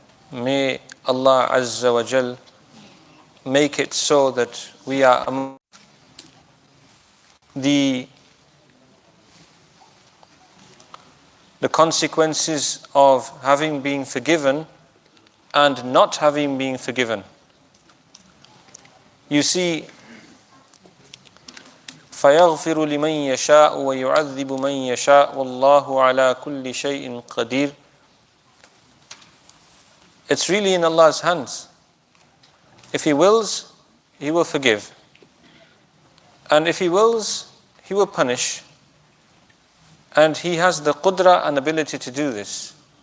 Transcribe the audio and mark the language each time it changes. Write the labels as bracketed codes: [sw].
[en] May Allah Azza wa Jal make it so that we are among the consequences of having been forgiven and not having been forgiven. You see, [ar] فَيَغْفِرُ لِمَنْ يَشَاءُ وَيُعَذِّبُ مَنْ يَشَاءُ وَاللَّهُ عَلَى كُلِّ شَيْءٍ قَدِيرٌ. [en] It's really in Allah's hands. If He wills, He will forgive. And if He wills, He will punish. And He has the qudra and ability to do this.